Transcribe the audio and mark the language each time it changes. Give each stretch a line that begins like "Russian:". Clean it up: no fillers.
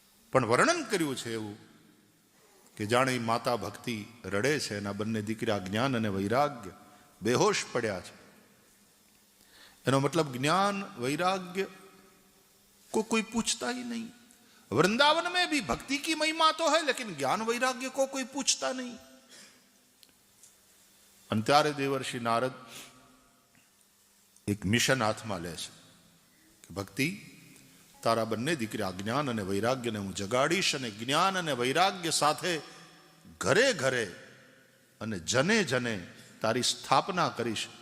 Gujarati: પણ વર્ણન કર્યું છે એવું કે જાણે માતા ભક્તિ રડે છે, એના બંને દીકરા જ્ઞાન અને વૈરાગ્ય બેહોશ પડ્યા છે. એનો
Hindi: मतलब ज्ञान वैराग्य को कोई पूछता ही नहीं. वृंदावन में भी भक्ति की महिमा तो है, लेकिन ज्ञान वैराग्य को कोई पूछता नहीं.
Gujarati: अंत्यारे देवर्षि नारद एक मिशन हाथમાં લે છે કે ભક્તિ તારા બંને દીકરા જ્ઞાન અને વૈરાગ્યને હું જગાડીશ અને જ્ઞાન અને વૈરાગ્ય સાથે ઘરે ઘરે અને જને જને તારી સ્થાપના કરીશ.